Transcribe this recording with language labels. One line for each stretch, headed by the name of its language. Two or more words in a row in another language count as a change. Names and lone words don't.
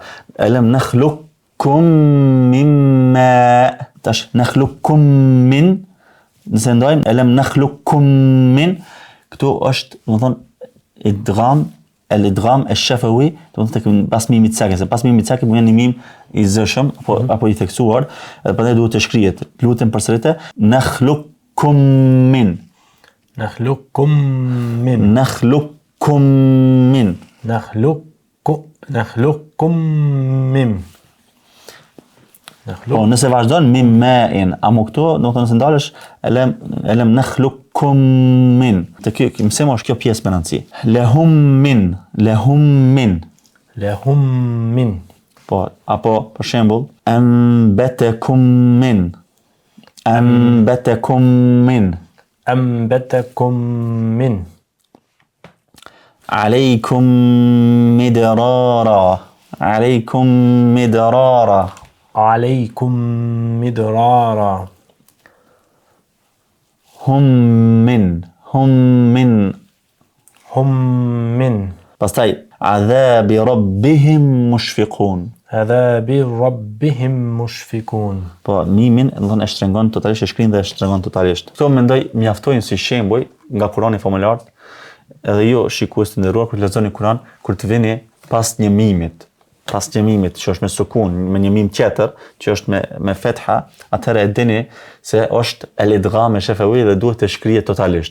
Arabic: ألم نخلقكم من ماء, تش نخلقكم من,
Albanian: nëse ndajmë
Arabic: ألم نخلقكم من,
Albanian: këtu është, do të thonë idgham,
Arabic: الإدغام الشفوي,
Albanian: do të thonë pas mimit sakin, se pas mimit sakin vjen një mim i zëshëm apo i theksuar, edhe prandaj duhet të shkrihet. Lutem përsërite,
Arabic: نخلقكم من. نخلقكم من. نخلقكم من. نخلقكم من.
Albanian: Po, nëse vazhdon mim ma'in, amo këtu, do të thonë nëse ndalesh
Arabic: ألم نخلقكم من.
Albanian: Te kjo mësemo është kjo pjesë me rëndësi.
Arabic: لهم من. لهم من.
Albanian: Po, apo për shembull,
Arabic: أنبتكم من. أنبتكم من. أنبتكم من. عليكم مدرارا. عليكم مدرارا. عليكم مدرارا. هم من. pastaj عذاب ربهم مشفقون. عذاب ربهم مشفقون.
Albanian: Po, mimin, do të thonë e shtrengon totalisht, e shkrin dhe e shtrengon totalisht. Këto mendoj mjaftojnë si shembuj nga Kurani famullar. Edhe ju shikues të nderuar, kur lexoni Kur'an, kur të vini pas një mimit që është me sukun, me një mim tjetër që është me fetha, atëherë e dini se është
Arabic: الإدغام الشفوي
Albanian: dhe duhet të shkrihet totalisht.